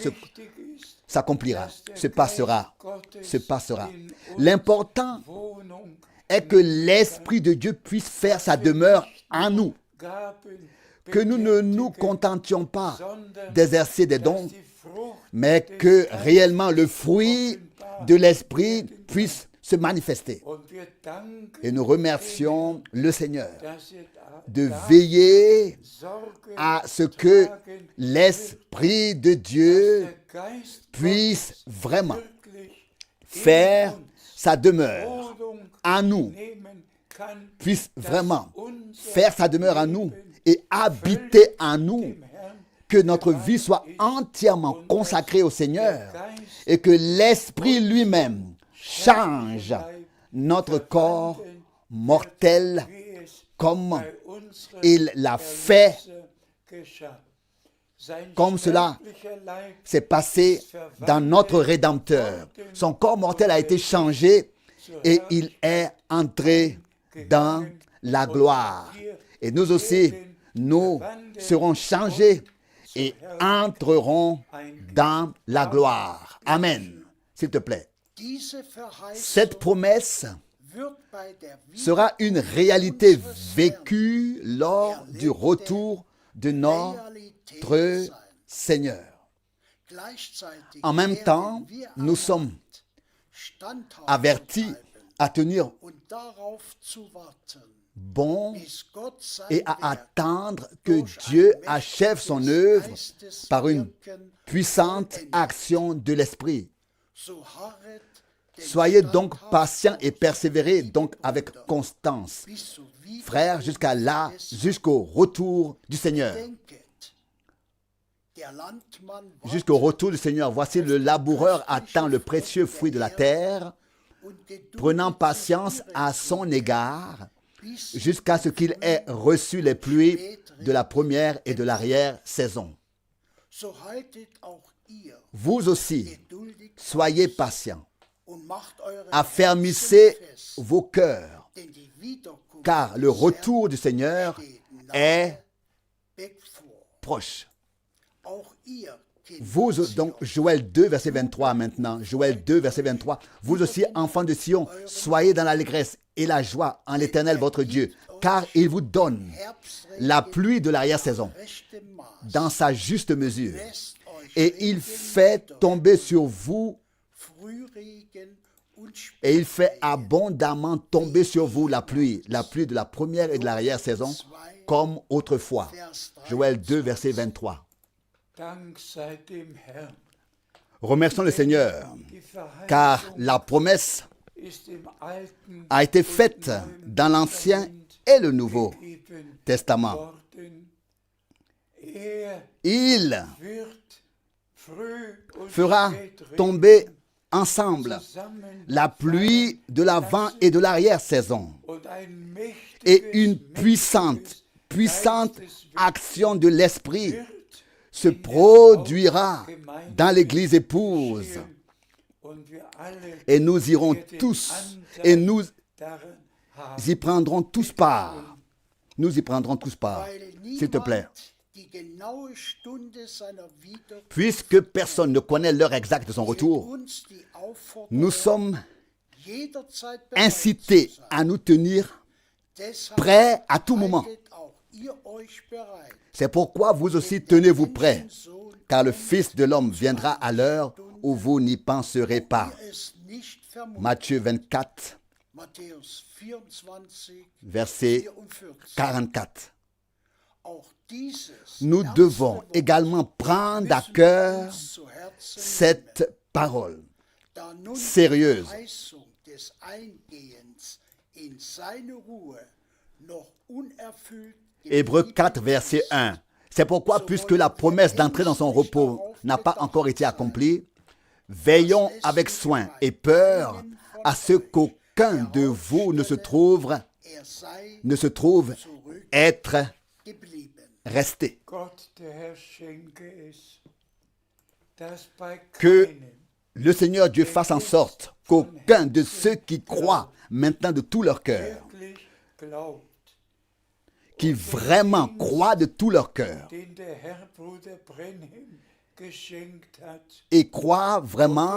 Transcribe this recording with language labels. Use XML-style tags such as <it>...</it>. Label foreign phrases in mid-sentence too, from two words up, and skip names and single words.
<de>wichtig ist,</de> <fr>s'accomplira,</fr> <de>dass der</de> <fr>se passera,</fr> <de>Geist Gottes</de> <fr>se passera.</fr> <de>in uns</de> <fr>L'important</fr> <de>Wohnung</de> <fr>est que l'Esprit de Dieu puisse faire sa demeure en nous,</fr> <de>Gaben</de> <fr>que nous ne nous</fr> <de>betätigen,</de> <fr>contentions pas</fr> <de>sondern</de> <fr>d'exercer des</fr> <de>dass</de> <fr>dons,</fr> <de>die Frucht</de> <fr>mais que réellement le fruit de l'Esprit puisse se manifester.</fr> <de>und wir wir danken,</de> <fr>Et nous remercions le Seigneur</fr> <de>dass</de> <fr>de veiller</fr> <de>Sorge</de> <fr>à ce que</fr> <de>tragen,</de> <fr>l'Esprit de Dieu</fr> <de>der Geist</de> <fr>puisse vraiment</fr> <de>wirklich</de> <fr>faire</fr> <de>in uns</de> <fr>sa demeure</fr> <de>Wohnung</de> <fr>en nous,</fr> <de>nehmen kann,</de> <fr>puisse</fr> <de>dass</de> <fr>vraiment</fr> <de>unser</de> <fr>faire sa demeure en nous</fr> <de>Leben</de> <fr>et habiter en nous,</fr> <de>dem Herrn</de> <fr>que notre vie soit entièrement consacrée au Seigneur</fr> <de>Geist</de> <fr>et que l'Esprit lui-même change notre corps mortel</fr> <de>wie es</de> <fr>comme</fr> <de>bei unserem</de> <fr>il l'a fait,</fr> <de>Erlöser geschah. Sein</de> <fr>comme cela</fr> <de>sterblicher Leib</de> <fr>s'est passé dans notre Rédempteur. Son corps mortel a été changé et il est entré dans la gloire. Et nous aussi, nous serons changés et entreront dans la gloire. Amen. S'il te plaît.</fr> <de>Diese</de> <fr>Cette</fr> <de>Verheißung</de> <fr>promesse</fr> <de>wird bei der</de> <fr>sera une réalité vécue lors du retour de notre</fr> <de>Realität sein.</de> <fr>Seigneur.</fr> <de>Gleichzeitig</de> <fr>En même temps,</fr> <de>werden wir</de> <fr>nous sommes</fr> <de>standhaft</de> <fr>avertis</fr> <de>bleiben</de> <fr>à tenir</fr> <de>und darauf zu warten,</de> <fr>bon</fr> <de>bis Gott sein</de> <fr>et à</fr> <de>Werk</de> <fr>attendre que</fr> <de>durch</de> <fr>Dieu</fr> <de>ein</de> <fr>achève son</fr> <de>mächtiges</de> <fr>œuvre</fr> <de>Geisteswirken</de> <fr>par une puissante action de l'Esprit.</fr> <de>So harret denn</de> <fr>Soyez donc</fr> <de>standhaft</de> <fr>patients et</fr> <de>aus,</de> <fr>persévérez donc</fr> <de>liebe</de> <fr>avec</fr> <de>Brüder,</de> <fr>constance,</fr> <de>bis zur Wiederkunft</de> <fr>frères, jusqu'à là,</fr> <de>des</de> <fr>jusqu'au retour du Seigneur.</fr> <de>Denket, der Landmann</de> <fr>Jusqu'au</fr> <de>wartet</de> <fr>retour du Seigneur. Voici le laboureur attend le précieux fruit de la terre,</fr> <de>und geduldet</de> <fr>prenant</fr> <de>sich</de> <fr>patience à</fr> <de>ihretwegen,</de> <fr>son égard,</fr> <de>bis</de> <fr>jusqu'à ce qu'il ait reçu les pluies de la première et de l'arrière-saison.</fr> <de>so haltet auch ihr</de> <fr>Vous aussi,</fr> <de>geduldig</de> <fr>soyez patients,</fr> <de>und macht eure</de> <fr>affermissez</fr> <de>Herzen fest,</de> <fr>vos cœurs,</fr> <de>denn die Wiederkunft</de> <fr>car le</fr> <de>des</de> <fr>retour du Seigneur</fr> <de>Herrn steht</de> <fr>est</fr> <de>nahe bevor.</de> <fr>proche.</fr> <de>Auch ihr, Kinder</de> <fr>Vous, donc, Joël 2, verset 23 maintenant. Joël 2, verset 23. Vous aussi, enfants de Sion, soyez dans l'allégresse et la joie en l'Éternel votre Dieu, car il vous donne la pluie de l'arrière-saison</fr> <de>rechtem Maß,</de> <fr>dans sa juste mesure.</fr> <de>lässt euch</de> <fr>Et il</fr> <de>Regen</de> <fr>fait</fr> <de>nieder,</de> <fr>tomber sur vous,</fr> <de>Frühregen und</de> <fr>et il fait abondamment tomber sur vous la pluie de la première et de l'arrière-saison, comme autrefois. Joël 2, verset 23.</fr> <de>Dank sei dem Herrn.</de> <fr>Remercions le Seigneur,</fr> <de>Die</de> <fr>car</fr> <de>Verheißung</de> <fr>la promesse</fr> <de>ist im Alten</de> <fr>a été</fr> <de>und</de> <fr>faite</fr> <de>Neuen</de> <fr>dans l'Ancien</fr> <de>Testament</de> <fr>et le Nouveau</fr> <de>gegeben</de> <fr>Testament.</fr> <de>worden. Er</de> <fr>Il</fr> <de>wird früh und</de> <fr>fera</fr> <de>spät Regen</de> <fr>tomber ensemble</fr> <de>zusammen</de> <fr>la pluie de l'avant et de l'arrière-saison</fr> <de>und ein</de> <fr>et une</fr> <de>mächtiges,</de> <fr>puissante</fr> <de>Geisteswirken</de> <fr>action de l'Esprit</fr> <de>wird</de> <fr>se produira dans l'Église épouse.</fr> <de>geschehen und wir alle</de> <fr>Et nous irons</fr> <de>werden</de> <fr>tous,</fr> <de>Anteil</de> <fr>et nous</fr> <de>daran haben.</de> <fr>y prendrons tous part. Nous y prendrons tous part,</fr> <de>weil</de> <fr>s'il te plaît.</fr> <de>niemand die genaue Stunde seiner Wiederkunft</de> <fr>Puisque personne ne connaît l'heure exacte de son retour,</fr> <de>uns die Aufforderung,</de> <fr>nous sommes</fr> <de>jederzeit bereit</de> <fr>incités</fr> <de>zu sein.</de> <fr>à nous tenir</fr> <de>Deshalb</de> <fr>prêts à tout moment.</fr> <de>haltet auch ihr euch bereit.</de> <fr>C'est pourquoi vous aussi tenez-vous prêts, car le Fils de l'homme viendra à l'heure où vous n'y penserez pas.</fr> <de>Ihr es nicht vermutet.</de> <fr>Matthieu 24,</fr> <de>Matthäus 24,</de> <fr>verset 44. 44.</fr> <de>Auch dieses</de> <fr>Nous</fr> <de>ernste</de> <fr>devons</fr> <de>Wort</de> <fr>également prendre à</fr> <de>müssen wir</de> <fr>cœur</fr> <de>uns zu Herzen</de> <fr>cette parole</fr> <de>da nun</de> <fr>sérieuse.</fr> <de>die Verheißung des Eingehens in seine Ruhe noch unerfüllt</de> <fr>Hébreux</fr> <de>geblieben</de> <fr>4, verset 1. C'est pourquoi, puisque la promesse d'entrer dans son repos n'a pas encore été accomplie, veillons avec soin et peur à ce qu'aucun de vous ne se trouve</fr> <de>er sei</de> <fr>être</fr> <de>geblieben.</de> <fr>resté.</fr> <de>Gott, der Herr, schenke es, dass bei</de> <fr>Que</fr> <de>keinem</de> <fr>le Seigneur Dieu fasse en sorte qu'aucun de ceux qui croient maintenant de tout leur cœur,</fr> <de>wirklich glaubt,</de> <fr>qui vraiment croient de tout leur cœur</fr> <de>den der Herr Bruder Brenhem geschenkt hat,</de> <fr>et croient vraiment</fr>